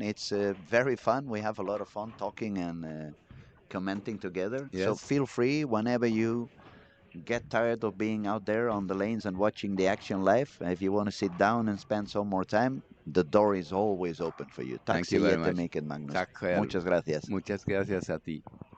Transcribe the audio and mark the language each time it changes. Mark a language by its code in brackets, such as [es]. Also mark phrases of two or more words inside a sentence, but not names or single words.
[en] It's very fun. We have a lot of fun talking and commenting together. So Yes, feel free whenever you get tired of being out there on the lanes and watching the action live. If you want to sit down and spend some more time, the door is always open for you. [sv] Tack [en] thank you [sv] så [en] very much. [sv] jättemycket, Magnus. Tack själv. [es] Muchas gracias. Muchas gracias a ti.